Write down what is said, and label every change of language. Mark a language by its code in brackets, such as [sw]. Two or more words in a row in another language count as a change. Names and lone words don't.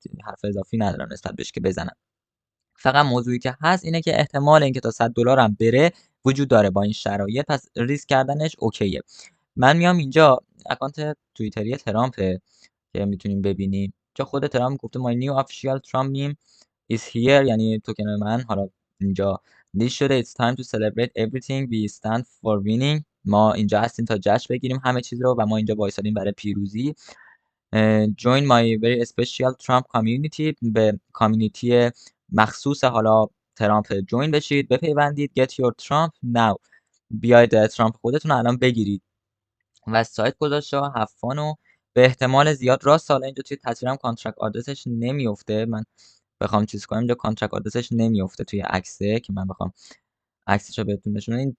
[fa] حرف اضافی ندارم نسبت بهش که بزنم. فقط موضوعی که هست اینه که احتمال اینکه تا 100 دلار هم بره وجود داره با این شرایط، پس ریسک کردنش اوکیه. من میام اینجا اکانت توییتری ترامپه که میتونیم ببینیم، جا خود ترامپ گفته [en] my new official Trump meme is here، [fa] یعنی توکن من حالا اینجا لیست شده. [en] it's time to celebrate everything we stand for winning. [fa] ما اینجا هستیم تا جشن بگیریم همه چیز رو و ما اینجا وایسادیم برای پیروزی. [en] join my very special Trump community، [fa] به کامیونیتی مخصوص حالا ترامپ جوین بشید، بپیوندید. [en] get your Trump now، [fa] بیاید ترامپ خودتون رو الان بگیرید. و سایت گذاشته هفانو به احتمال زیاد راست. حالا اینجا توی تصویرم کانترکت آدرسش نمیفته، من بخوام چیز کنم اینجا کانترکت آدرسش نمیفته توی عکسه که من بخوام عکسش رو بهتون نشون بدم.